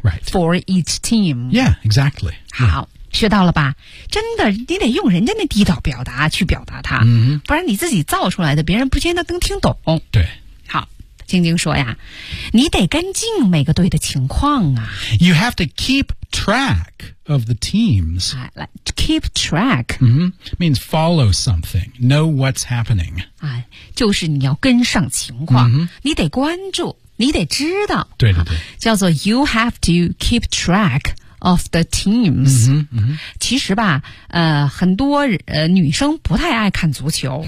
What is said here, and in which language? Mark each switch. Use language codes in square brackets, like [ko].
[en] right. for each team Yeah, exactly [zh] 好学到了吧？真的，你得用人家那地道表达去表达它，不然你自己造出来的，别人不见得能听懂。对，好，晶晶说呀，你得跟进每个队的情况啊。 [en] You have to keep track of the teams. Keep track、 means follow something, know what's happening. [zh] 哎，就是你要跟上情况，你得关注，你得知道。对对对，叫做 [en] You have to keep track. Of the teams、 [zh] 其实吧很多女生不太爱看足球